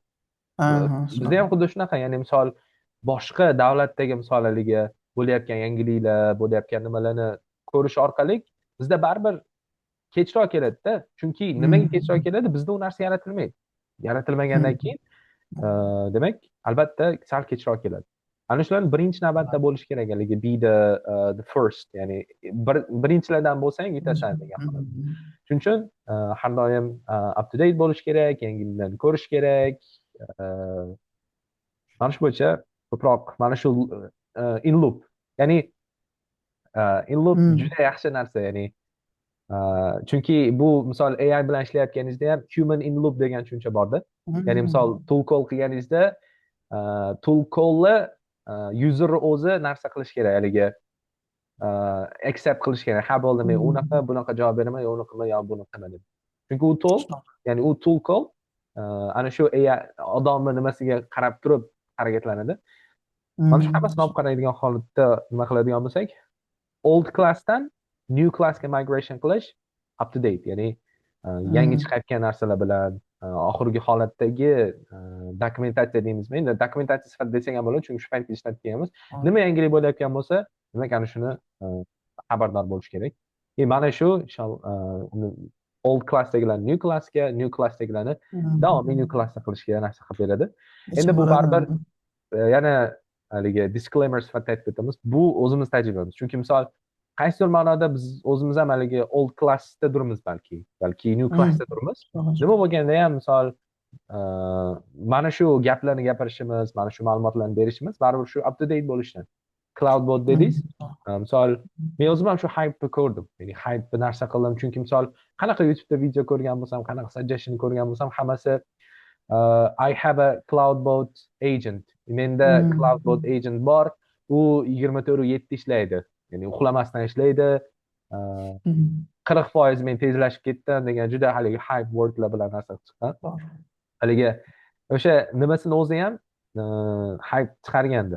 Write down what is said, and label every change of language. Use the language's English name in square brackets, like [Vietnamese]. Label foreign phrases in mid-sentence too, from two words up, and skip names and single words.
[Uzbek] Bizda ham xuddi shunaqa, ya'ni misol boshqa davlatdagi misol haligi bo'layotgan yangiliklar, bo'layotgan nimalarni ko'rish orqali bizda baribir kechroq keladida. Chunki nimaga kechroq keladi? Bizda u narsa yaratilmaydi. Yaratilmagandan keyin demak, albatta sal kechroq keladi. Ana shularni birinchi navbatda bo'lish kerak, haligi [English] be the first, [Uzbek] ya'ni birinchilardan bo'lsang yutasan degan holat. Shuning uchun har doim [English] up to date [Uzbek] bo'lish kerak, yangiliklarni ko'rish kerak. Mana shu bo'yicha ko'proq mana shu [English] in loop, [Uzbek] ya'ni [English] in loop [Uzbek] juda yaxshi narsa, ya'ni chunki bu misol AI bilan ishlayotganingizda ham [English] human in loop [Uzbek] degan tushuncha borda. Ya'ni misol [English] tool call [Uzbek] qilganingizda [English] tool call'ni [Uzbek] user o'zi narsa qilish kerak, haligi accept qilish kerak. Ha, bo'ldi, men bunaqa javob beraman, yo unaqa yo bunaqa deb. Chunki u tool, ya'ni u [English] tool call [Uzbek] ana shu AI odamni nimasiga qarab turib harakatlanadi. Mana shu hammasini olib qaraydigan holatda nima qiladigan bo'lsak, [English] old classdan new classga migration [Uzbek] qilish, [English] up to date, [Uzbek] ya'ni yangi chiqayotgan narsalar bilan oxirgi holatdagi dokumentatsiya deymizmi? Endi dokumentatsiya sifatida desang ham bo'ladi, chunki shu paytda ishlatib kelganmiz. Nima yangilik bo'layotgan bo'lsa, demak ana shuni xabardor bo'lish kerak. Mana shu [English] old classdagilarni new classdagilarni [Uzbek] davomiy [English] new classda [Uzbek] qilishga narsa qilib beradi. Endi bu baribir yana haligi disclaimer sifatida aytib o'tamiz. Bu o'zimiz tajribamiz. Chunki misol qaysidir ma'noda biz o'zimiz ham haligi [English] old classda [Uzbek] turibmiz, balki [English] new classda [Uzbek] turibmiz. Nima bo'lganda ham misol mana shu gaplarni gapirishimiz, mana shu ma'lumotlarni berishimiz baribir shu [English] up to date [Uzbek] bo'lishdan. Cloudbot dedingiz. Misol men o'zim ham shu hype ko'rdim. Ya'ni hype narsa qildim, chunki misol qanaqa YouTube'da video ko'rgan bo'lsam, qanaqa suggestion ko'rgan bo'lsam, hammasi [English] I have a Cloudbot agent. [Uzbek] Menda Cloudbot agent bor. U 24/7 ishlaydi. Ya'ni uxlamasdan ishlaydi. 40% men tezlashib ketdim degan juda haligi [English] hype wordlar [Uzbek] bilan narsa chiqqan. Haligi o'sha nimasini o'zi ham hype chiqargandi.